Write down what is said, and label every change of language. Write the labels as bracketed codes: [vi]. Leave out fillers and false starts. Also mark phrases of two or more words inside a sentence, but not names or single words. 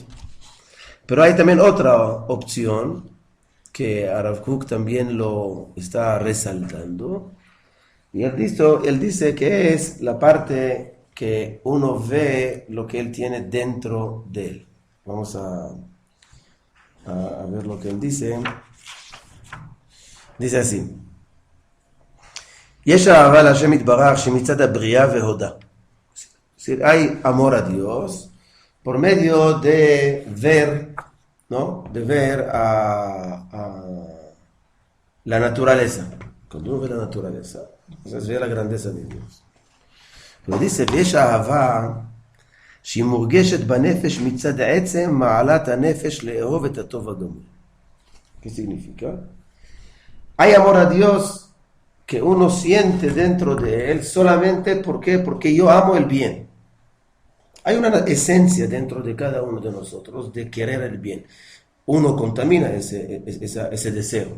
[es] Pero hay también otra opción que Arav Kook también lo está resaltando. Y él dice que es la parte que uno ve lo que él tiene dentro de él. Vamos a ver lo que él dice. Dice así. [he] יש אהבה להשם יתברך שמצד הבריאה והודה. [es] Hay amor a Dios por medio de ver, ¿no? De ver a la naturaleza. Cuando uno ve la naturaleza, entonces ve la grandeza de Dios. Pero dice, [he] ויש אהבה שהיא מורגשת בנפש מצד עצם מעלת הנפש לאהוב את הטוב הדומה. [es] ¿Qué significa? Hay amor a Dios que uno siente dentro de él solamente porque yo amo el bien. Hay una esencia dentro de cada uno de nosotros de querer el bien. Uno contamina ese deseo.